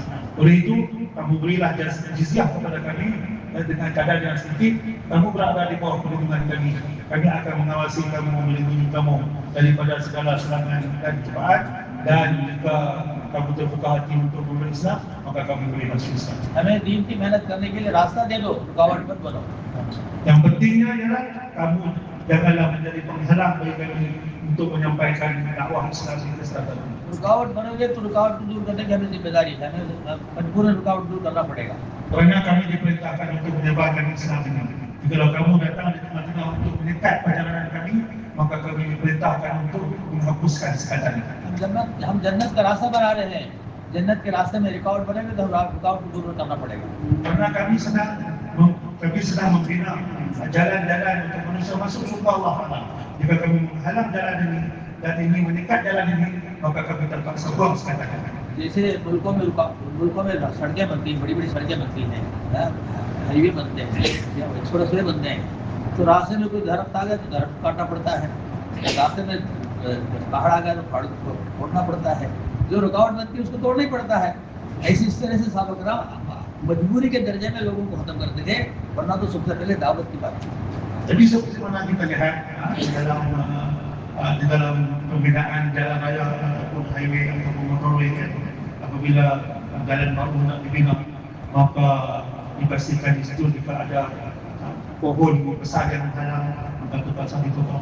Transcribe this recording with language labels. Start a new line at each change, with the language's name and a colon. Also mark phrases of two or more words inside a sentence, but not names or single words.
Malay: Oleh itu, kamu berilah jizyah kepada kami dengan kadar yang sedikit, kamu berada di bawah perlindungan kami. Kami akan mengawasi kamu, melindungi kamu daripada segala serangan dan cobaan, dan jika kamu terbuka hati untuk memeluk Islam, maka kami boleh masuk Islam.
Hindi: हमें दीन की मेहनत करने के लिए रास्ता दे दो, रुकावट मत बनो.
Malay: Yang pentingnya ialah kamu janganlah menjadi penghalang bagi kami untuk menyampaikan dakwah Islam di kesatuan.
Hindi: रुकावट बनोगे तो रुकावट को दूर करने की हमें जिम्मेदारी है, हमें मजबूरन रुकावट दूर करना पड़ेगा.
Malay: Kerana kami diperintahkan untuk menyebarkan Islam ini. Jika kamu datang di tengah-tengah untuk menyekat perjalanan kami, maka kami diperintahkan untuk menghapuskan sekatan ini.
Hindi: हम जन्नत का रास्ता बना रहे हैं, जन्नत के रास्ते में रुकावट बनेगा तो रुकावट को दूर करना पड़ेगा.
Malay: Kerana kami sedang membina jalan-jalan untuk manusia masuk surga
Arabic: الله تعالى.
Malay: Jika kami menghalang jalan ini dan ini menyekat jalan ini, maka kami terpaksa buang sekatan ini.
Hindi: जैसे मुल्कों में सड़कें बनती हैं, बड़ी-बड़ी सड़कें बनती हैं, हाईवे बनते हैं या एक्सप्रेसवे बनते हैं, तो रास्ते में कोई दरख्त आ गया तो दरख्त काटना पड़ता है, रास्ते में पहाड़ आ गया तो पहाड़ को तोड़ना पड़ता है, जो रुकावट बनती है उसको तोड़ना ही पड़ता है. ऐसी इस तरह से साहब कराम मजबूरी के दर्जे में लोगों को खत्म करते थे, वरना तो सबसे पहले दावत की बात थी.
Malay: Jadi seperti mana kita lihat di dalam pembinaan jalan raya ataupun highway ataupun motorway, apabila jalan baru nak dibina, maka dipastikan di situ jika ada pohon besar yang menghalang, maka terpaksa ditutup.